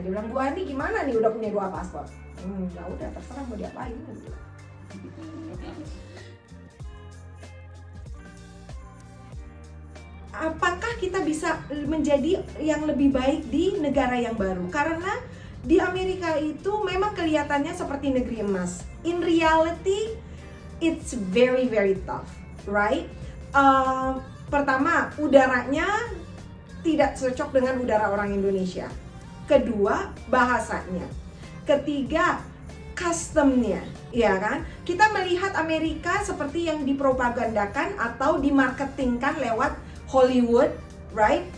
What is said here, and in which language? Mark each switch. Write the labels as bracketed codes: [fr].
[id] Dia bilang, Bu Ani gimana nih udah punya 2 paspor? Ya udah terserah mau diapain gitu. Apakah kita bisa menjadi yang lebih baik di negara yang baru? Karena di Amerika itu memang kelihatannya seperti negeri emas. [en] In reality, it's very very tough, right? [id] Pertama, udaranya tidak cocok dengan udara orang Indonesia. Kedua, bahasanya. Ketiga, customnya, ya kan? Kita melihat Amerika seperti yang dipropagandakan atau dimarketingkan lewat Hollywood, right?